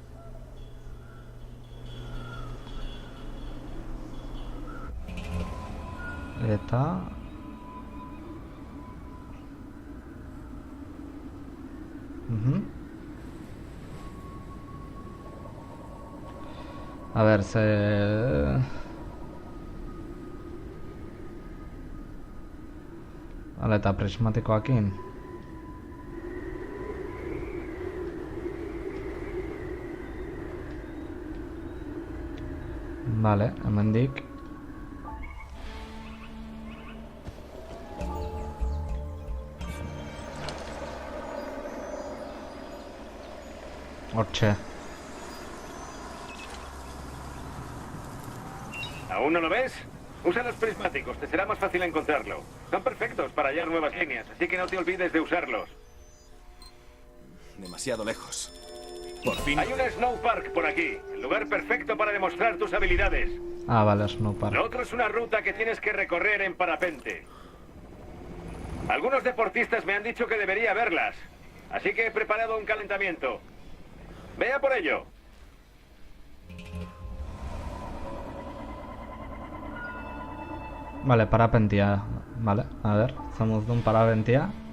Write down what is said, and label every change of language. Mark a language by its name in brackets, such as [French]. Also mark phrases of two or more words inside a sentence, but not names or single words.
[Basque] Eta... [Spanish] A ver, [Basque] Hala, eta prismatikoakin. Vale, hemendik. Hortxe. [Spanish] ¿Aún no lo ves? Usa los prismáticos, te será más fácil encontrarlo. Son perfectos para hallar nuevas líneas, así que no te olvides de usarlos. Demasiado lejos. Por fin. Hay un Snow Park por aquí, el lugar perfecto para demostrar tus habilidades. Vale, Snow Park. Lo otro es una ruta que tienes que recorrer en parapente. Algunos deportistas me han dicho que debería verlas, así que he preparado un calentamiento. Vea por ello. [Basque] Vale, parapentia. [Spanish] Vale, a ver, estamos de un parapentia.